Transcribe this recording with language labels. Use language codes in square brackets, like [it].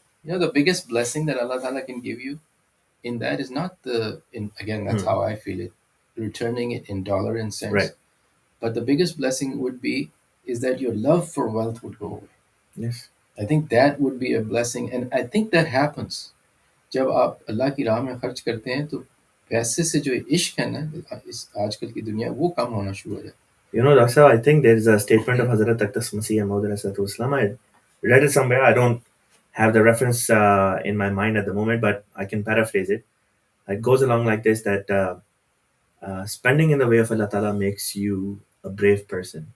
[en] The biggest blessing that Allah Ta'ala can give you in that is not again, that's how I feel it, returning it in dollar and cents. Right. But the biggest blessing would be is that your love for wealth would go away. Yes. I think that would be a blessing, and I think that happens. [hi] जब आप अल्लाह की राह में खर्च करते हैं तो पैसे से जो इश्क है ना इस आजकल की दुनिया वो कम होना शुरू हो जाता है. [en] You know, Dr. I think there is a statement of Hazrat Masih I read it somewhere. I don't have the reference in my mind at the moment, but I can paraphrase it. It goes along like this, that spending in the way of Allah Ta'ala makes you a brave person.